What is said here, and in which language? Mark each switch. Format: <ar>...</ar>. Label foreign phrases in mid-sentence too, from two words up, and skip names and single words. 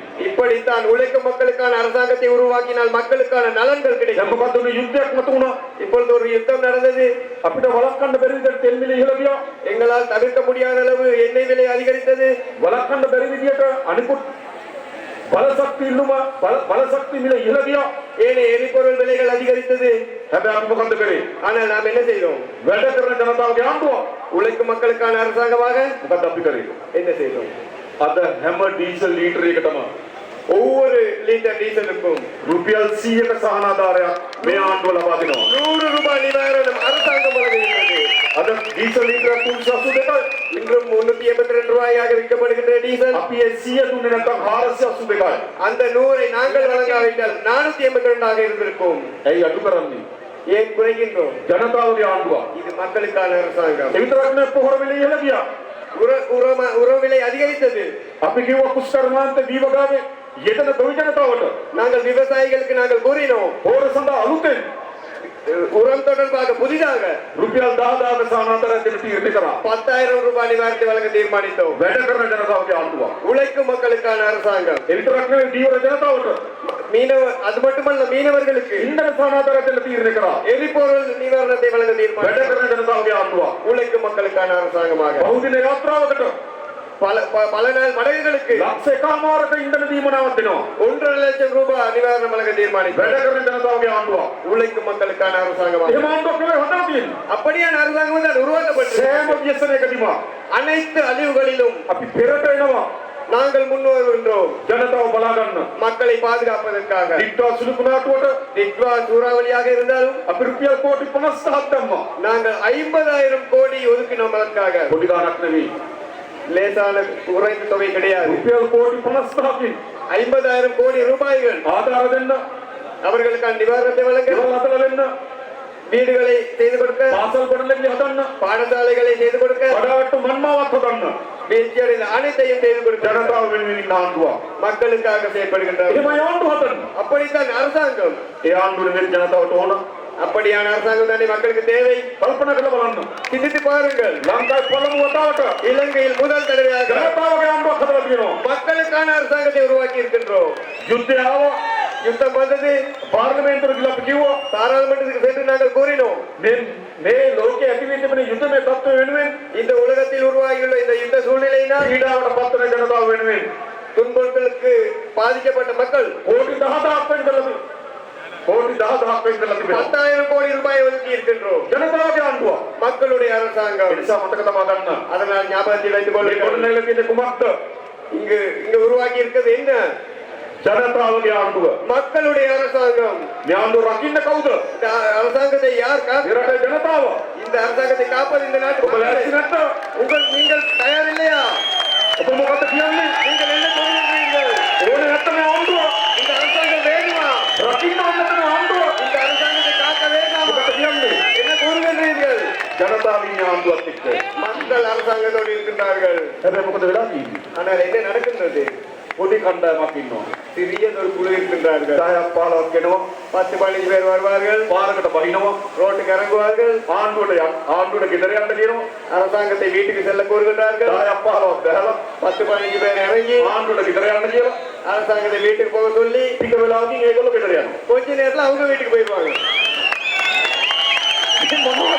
<ta>இப்படித்தான் உழைக்கும் மக்களுக்கான அரசாங்கத்தை உருவாக்கினால் மக்களுக்கான நலன்கள்</ta> <si>දැන්</si> <ta>கிடைக்கும்.</ta> <si>මොකද්ද මේ යුද්ධයක් මත වුණා?</si> <ta>இப்பொழுது ஒரு யுத்தம் நடந்தது.</ta> <si>අපිට වළක්වන්න බැරි විදිහට තෙල් මිල ඉහළ ගියා.</si> <ta>எங்களால் தவிர்க்க முடியாத அளவு எண்ணெய் விலை அதிகரித்தது.</ta> <si>වළක්වන්න බැරි විදිහට අනිකුත් බලශක්ති ඉල්ලුම බලශක්ති මිල ඉහළ ගියා.</si> <ta>ஏனைய எரிபொருள் விலைகள் அதிகரித்தது.</ta> <si>හැබැයි අපි මොකද්ද කරේ?</si> <ta>ஆனால் நாம் என்ன செய்தோம்?</ta> <si>වැඩ කරන ජනතාවගේ ආණ්ඩුව.</si> <ta>உழைக்கும் மக்களுக்கான அரசாங்கமாக</ta> <si>මොකද්ද අපි කරේ?</si> <ta>என்ன செய்தோம்?</ta> <si>අද හැම ඩීසල් ලීටරයකටම</si> <ta>ஒவ்வொரு லிட்டர் டீசலுக்கும்</ta> <si>රුපියල් 100ක සහනාධාරයක් මේ ආණ්ඩුව ලබා දෙනවා.</si> <ta>100 ரூபாய் நிவாரணம் அரசாங்கம் வழங்குகிறது.</ta> <si>අද ඩීසල් ලීටරයක් 382යි.</si> <ta>இன்றும் 382 ரூபாயாக விற்கப்படுகின்ற டீசல்.</ta> <si>අපි ඒ 100 දුන්නේ නැත්නම් 482යි.</si> <ta>அந்த 100ஐ நாங்கள் வழங்காவிட்டால் 482 ஆக இருந்திருக்கும்.</ta> <si>ඇයි අඩු කරන්නේ?</si> <ta>ஏன் குறைகின்றோம்?</ta> <si>ජනතාවගේ ආණ්ඩුවක්.</si> <ta>இது மக்களுக்கான அரசாங்கம்.</ta> <si>ඒ විතරක් නෙවෙයි පොහොර විලේ ඉහළ ගියා.</si> <ta>உர விலை அதிகரித்தது.</ta> <si>අපි කිව්වා කුෂ්කර්මාන්ත දීවගාවේ යෙදෙන ගොවි ජනතාවට</si> <ta>நாங்கள் விவசாயிகளுக்கு நாங்கள் கூறினோம்,</ta> <si>පොහොර සඳහා අලුතෙන්</si> <ta>உரம் தொடர்பாக புதிதாக</ta> <si>රුපියල් 10,000 සාමාන්‍යයෙන් දෙන තීරණය කරා.</si> <ta>10,000 ரூபாய் நிவாரணத்தை வழங்க தீர்மானித்தோம்.</ta> <si>වැඩ කරන ජනතාවගේ ආණ්ඩුවක්.</si> <ta>உழைக்கும் மக்களுக்கான அரசாங்கம்.</ta> <si>ඒ විතරක් නෙවෙයි දීවර ජනතාවට</si> <ta>அது மட்டுமல்ல, மீனவர்களுக்கு</ta> <si>ඉන්ධන සාමාන්‍යයෙන් දෙන තීරණය කරා.</si> <ta>எரிபொருள் நிவாரணத்தை வழங்க</ta> <si>වැඩ</si> <ta>தீர்மானித்தோம்.</ta> <si>කරන ජනතාවගේ ආණ්ඩුවක්.</si> <ta>உழைக்கும் மக்களுக்கான அரசாங்கமாக</ta> <si>බහුදින යාත්‍රාවකට</si> <ta>பல நாள் மடகுகளுக்கு</ta> <si>ලක්ෂ එකමාරක ඉන්ධන දීමනාවක් දෙනවා.</si> <ta>1.5 லட்சம் ரூபாய் நிவாரணம் வழங்க தீர்மானித்தோம்.</ta> <si>වැඩ කරන ජනතාවගේ ආණ්ඩුවක්.</si> <ta>உழைக்கும் மக்களுக்கான அரசாங்கமாக</ta> <si>එහෙම ආණ්ඩුවක් නෙවෙයි හදා තියෙන්නේ.</si> <ta>அப்படியான அரசாங்கம் தான் உருவாக்கப்பட்டது.</ta> <si>සෑම ව්‍යසනයකදීම</si> <ta>அனைத்து அழிவுகளிலும்</ta> <si>අපි පෙරට එනවා.</si> <ta>நாங்கள் முன்வருகின்றோம்.</ta> <si>ජනතාව බලා ගන්න.</si> <ta>மக்களை பாதுகாப்பதற்காக.</ta> <si>දිට්ඨා සුළු කුණාටුවට</si> <ta>டிட்வா சூறாவளியாக இருந்தாலும்</ta> <si>අපි රුපියල් කෝටි 50ක් දැම්මා.</si> <ta>நாங்கள் 50,000 கோடி ஒதுக்கினோம் அதற்காக.</ta> <si>පොඩි ගාණක් නෙවෙයි.</si> <ta>லேசான குறைந்த தொகை கிடையாது.</ta> <si>රුපියල් කෝටි 50ක්</si> <ta>50,000 கோடி ரூபாய்கள்</ta> <si>ආධාර දෙන්න,</si> <ta>அவர்களுக்கான நிவாரணத்தை வழங்க,</ta> <si>ගෙවල් හදලා දෙන්න,</si> <ta>வீடுகளை செய்து கொடுக்க,</ta> <si>පාසල් ගොඩනැගිලි හදන්න,</si> <ta>பாடசாலைகளை செய்து கொடுக்க,</ta> <si>කඩාවැට්ටු මන්මාවත් හදන්න</si> <ta>வீழ்ச்சியடைந்த அனைத்தையும் செய்து கொடுக்க</ta> <si>ජනතාව වෙනුවෙන් ඉන්න ආණ්ඩුවක්.</si> <ta>மக்களுக்காக செயல்படுகின்றார்.</ta> <si>එහෙම ආණ්ඩුව හදන්න.</si> <ta>அப்படித்தான் அரசாங்கம்.</ta> <si>ඒ ආණ්ඩුවේ වෙන ජනතාවට ඕන</si> <ta>அப்படியான அரசாங்கம் தானே மக்களுக்கு தேவை.</ta> <si>කල්පනා කරලා බලන්න.</si> <ta>சிந்தித்து பாருங்கள்.</ta> <si>ලංකාවේ පළමු වතාවට</si> <ta>இலங்கையில் முதல் தடவையாக</ta> <si>ජනතාවගේ ආණ්ඩුවක් හදලා තියෙනවා.</si> <ta>மக்களுக்கான அரசாங்கத்தை உருவாக்கி இருக்கின்றோம்.</ta> <si>යුද්ධය ආවා.</si> <ta>யுத்தம் வந்தது.</ta> <si>පාර්ලිමේන්තුවට ගිහලා අපි කිව්වා</si> <ta>பாராளுமன்றத்துக்கு சென்று நாங்கள் கூறினோம்,</ta> <si>මේ ලෝකයේ ඇති වෙන්න තිබෙන යුද්ධමය තත්ත්වය වෙනුවෙන්</si> <ta>இந்த உலகத்தில் உருவாகியுள்ள இந்த யுத்த சூழ்நிலையினால்</ta> <si>පීඩාවට පත් වෙන ජනතාව වෙනුවෙන්</si> <ta>துன்பங்களுக்கு பாதிக்கப்பட்ட மக்கள்</ta> <si>කෝටි 10,000ක් වෙන් කරලා තිබෙනවා. කෝටි 10,000ක් වෙන් කරලා තිබෙනවා.</si> <ta>10,000 கோடி ரூபாய் ஒதுக்கி இருக்கின்றோம்.</ta> <si>ජනතාවගේ ආණ්ඩුවක්.</si> <ta>மக்களுடைய அரசாங்கம்.</ta> <si>ඒ නිසා මතක තබා ගන්න.</si> <ta>அதனால் ஞாபகத்தில் வைத்துக்</ta> <si>මේ</si> <ta>கொள்ளுங்கள்.</ta> <si>ගොඩනැගිලා තියෙන කුමක්ද?</si> <ta>இங்க உருவாக்கி இருக்கிறது என்ன?</ta> <si>ජනතාවගේ ආණ්ඩුව.</si> <ta>மக்களுடைய அரசாங்கம்.</ta> <si>මේ ආණ්ඩුව රකින්න කවුද?</si> <ta>இந்த அரசாங்கத்தை யார்</ta> <si>මේ රටේ ජනතාව.</si> <ta>இந்த அரசாங்கத்தை காப்பது இந்த நாட்டு</ta> <si>ඔබ ලෑස්ති</si> <ta>மக்கள்.</ta> <si>නැත්නම්</si> <ta>நீங்கள் தயார் இல்லையா?</ta> <si>ඔබ මොකද කියන්නේ?</si> <ta>நீங்கள் என்ன சொல்கிறீர்கள்?</ta> <si>ඕනේ නැත්නම් මේ ආණ්ඩුව</si> <ta>இந்த அரசாங்கம் வேண்டுமா?</ta> <si>රකින්න ඕනේ නැත්නම් මේ ආණ්ඩුව</si> <ta>இந்த அரசாங்கத்தை காக்க வேண்டாமா?</ta> <si>මොකද කියන්නේ?</si> <ta>என்ன கூறுகின்றீர்கள்?</ta> <si>ජනතාව ඉන්නේ ආණ්ඩුවත් එක්ක.</si> <ta>மக்கள் அரசாங்கத்தோடு இருக்கின்றார்கள்.</ta> <si>හැබැයි මොකද වෙලා තියෙන්නේ?</si> <ta>ஆனால் என்ன நடக்கின்றது?</ta> <si>පොඩි කණ්ඩායමක් ඉන්නවා.</si> <ta>சிறியதொரு குழு இருக்கின்றார்கள்.</ta> <si>10ක් 15ක් එනවා.</si> <ta>10-15 பேர் வருவார்கள்.</ta> <si>පාරකට බහිනවා.</si> <ta>ரோட்டுக்கு இறங்குவார்கள்.</ta> <si>ආණ්ඩුවට ගෙදර යන්න කියනවා.</si> <ta>அரசாங்கத்தை வீட்டுக்கு செல்ல கூறுகின்றார்கள்.</ta> <si>10ක් 15ක් දැහලා</si> <ta>10-15 பேர் இறங்கி</ta> <si>ආණ්ඩුවට ගෙදර යන්න කියලා</si> <ta>அரசாங்கத்தை வீட்டுக்கு போக சொல்லி</ta> <si>ටික වෙලාවකින් ඒගොල්ලෝ ගෙදර යනවා.</si> <ta>கொஞ்ச நேரத்துல அவங்க வீட்டுக்கு போயிடுவாங்க.</ta> <si>ඉතින් මොනවද?</si>